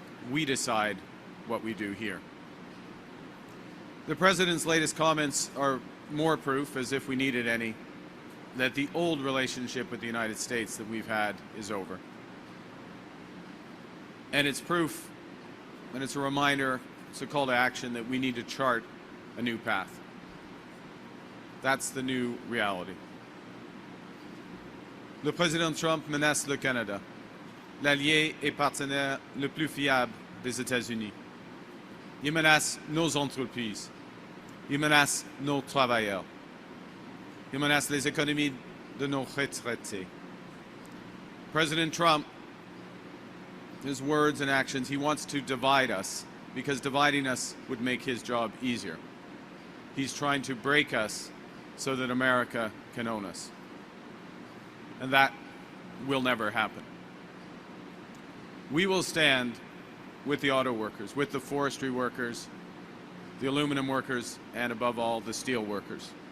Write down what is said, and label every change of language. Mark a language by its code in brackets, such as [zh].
[en] We decide what we do here. The President's latest comments are more proof, as if we needed any, that the old relationship with the United States that we've had is over. And it's proof, and it's a reminder, it's a call to action that we need to chart a new path. That's the new reality. [fr] Le président Trump menace le Canada, l'allié et partenaire le plus fiable des États-Unis. Il menace nos entreprises. Il menace nos travailleurs. Il menace les économies de nos retraités. [en] President Trump, his words and actions, he wants to divide us because dividing us would make his job easier. He's trying to break us so that America can own us. And that will never happen. We will stand with the auto workers, with the forestry workers, the aluminum workers, and above all, the steel workers.